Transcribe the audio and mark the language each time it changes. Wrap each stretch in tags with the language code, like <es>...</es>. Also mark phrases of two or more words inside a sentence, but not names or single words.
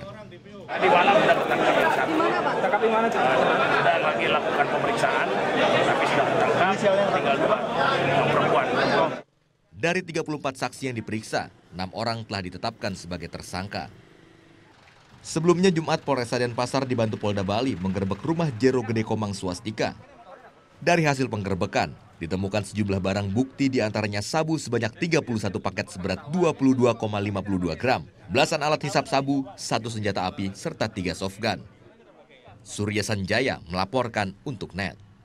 <id>Di mana mendapatkan yang satu? Tangkap di mana? Sudah lagi lakukan pemeriksaan, tapi sudah tertangkap, tinggal 2 perempuan. Dari 34 saksi yang diperiksa, 6 orang telah ditetapkan sebagai tersangka. Sebelumnya Jumat Polresta Denpasar dibantu Polda Bali menggerebek rumah Jero Gede Komang Swastika. Dari hasil penggerebekan, ditemukan sejumlah barang bukti diantaranya sabu sebanyak 31 paket seberat 22,52 gram, belasan alat hisap sabu, 1 senjata api, serta 3 softgun. Surya Sanjaya melaporkan untuk NET.</id>